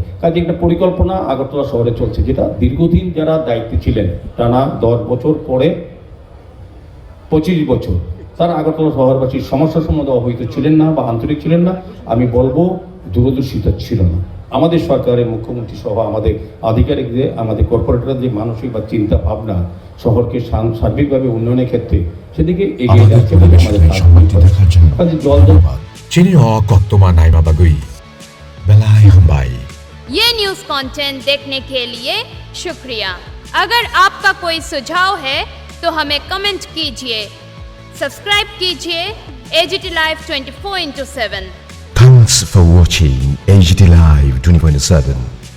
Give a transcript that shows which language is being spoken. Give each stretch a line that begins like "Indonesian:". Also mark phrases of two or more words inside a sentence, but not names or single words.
Bangla: কাজে একটা পরিকল্পনা আগরতলা শহরে চলছে, যেটা দীর্ঘদিন যারা দায়িত্বে ছিলেন, টানা 10 বছর পরে 25 বছর, তারা আগরতলা শহরবাসীর সমস্যার সম্বন্ধে অবহিত ছিলেন না বা আন্তরিক ছিলেন না। আমি বলবো দূরদর্শিতা ছিল না। আমাদের সরকারের মুখ্যমন্ত্রী সহ আমাদের আধিকারিকদের, আমাদের কর্পোরেটরদের যে মানসিক বা চিন্তা ভাবনা শহরকে সার্বিকভাবে উন্নয়নের ক্ষেত্রে সেদিকে এগিয়ে যাচ্ছে বলে আমাদের জল
Kok Borok: Chini ho kottoma naima bagui. Belai hambai.
Hindi: ये
English: news content
Hindi: देखने के लिए शुक्रिया। अगर आपका कोई सुझाव है तो हमें कमेंट कीजिए, सब्सक्राइब कीजिए AGT Live 24/7।
English: Thanks for watching AGT Live 24/7.